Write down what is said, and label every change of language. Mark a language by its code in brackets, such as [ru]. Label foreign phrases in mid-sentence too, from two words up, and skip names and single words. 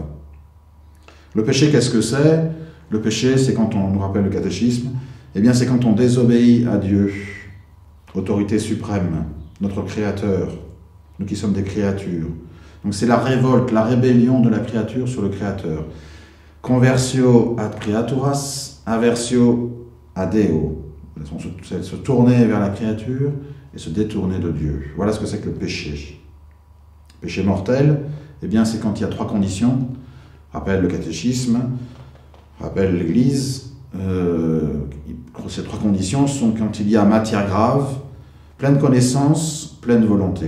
[fr] Le péché, qu'est-ce que c'est? Le péché, c'est quand on nous rappelle le catéchisme, eh bien c'est quand on désobéit à Dieu, autorité suprême, notre Créateur, nous qui sommes des créatures. Donc c'est la révolte, la rébellion de la créature sur le Créateur. [la] Conversio ad creaturas, aversio ad Deo. [fr] C'est se tourner vers la créature et se détourner de Dieu. Voilà ce que c'est que le péché. Péché mortel, eh bien c'est quand il y a trois conditions. Rappelle le catéchisme, rappelle l'Église. Ces trois conditions sont quand il y a matière grave, pleine connaissance, pleine volonté.